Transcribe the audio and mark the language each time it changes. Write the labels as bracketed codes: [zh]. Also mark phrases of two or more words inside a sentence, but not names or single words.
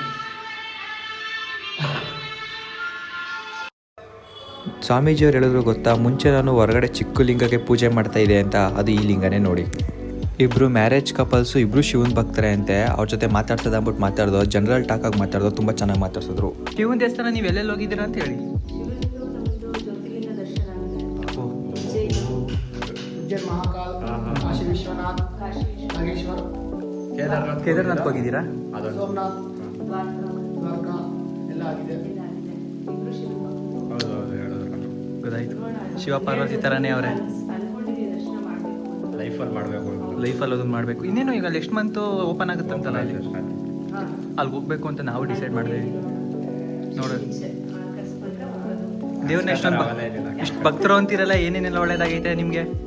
[kn] ಸ್ವಾಮೀಜಿಯವ್ರು ಹೇಳಿದ್ರು ಗೊತ್ತಾ, ಮುಂಚೆ ನಾನು ಹೊರಗಡೆ ಚಿಕ್ಕ ಲಿಂಗಕ್ಕೆ ಪೂಜೆ ಮಾಡ್ತಾ ಇದೆ ಅಂತ, ಅದು ಈ ಲಿಂಗನೇ ನೋಡಿ. ಇಬ್ಬರು [en] marriage couples, [kn] ಇಬ್ಬರು ಶಿವನ್ ಭಕ್ತರೆ ಅಂತೆ. ಅವ್ರ ಜೊತೆ ಮಾತಾಡ್ಸೋದು ಅಂದ್ಬಿಟ್ಟು ಮಾತಾಡ್ದೋ, [en] general talk [kn] ಆಗಿ ಮಾತಾಡ್ದೋ, ತುಂಬ ಚೆನ್ನಾಗಿ ಮಾತಾಡ್ಸಿದ್ರು. ಶಿವನ್ ದೇವಸ್ಥಾನ ನೀವು ಎಲ್ಲೆಲ್ಲಿ ಹೋಗಿದ್ದೀರಾ ಅಂತ ಹೇಳಿ. महाकाल, काशी विश्वनाथ, नागेश्वर, ಕೇದಾರ್ನಾಥ್ ಹೋಗಿದ್ದೀರಾ? सोमनाथ, द्वारका ಎಲ್ಲ ಆಗಿದೆ. ಗೊತ್ತಾಯ್ತು. ಶಿವ ಪಾರ್ವತಿ ಥರನೇ ಅವರೇ. ಲೈಫಲ್ಲಿ ಮಾಡಬೇಕು, ಲೈಫಲ್ಲಿ ಅದನ್ನು ಮಾಡಬೇಕು. ಇನ್ನೇನು ಈಗ [en] next month open [kn] ಆಗುತ್ತಂತಲ್ಲ ಅಲ್ಲಿ, ಅಲ್ಲಿಗೆ ಹೋಗ್ಬೇಕು ಅಂತ ನಾವು ಡಿಸೈಡ್ ಮಾಡಿದ್ವಿ. ನೋಡೋದು ದೇವ್ರನ್ನ ಇಷ್ಟು ಭಕ್ತರು ಅಂತಿರಲ್ಲ, ಏನೇನೆಲ್ಲ ಒಳ್ಳೇದಾಗೈತೆ ನಿಮಗೆ?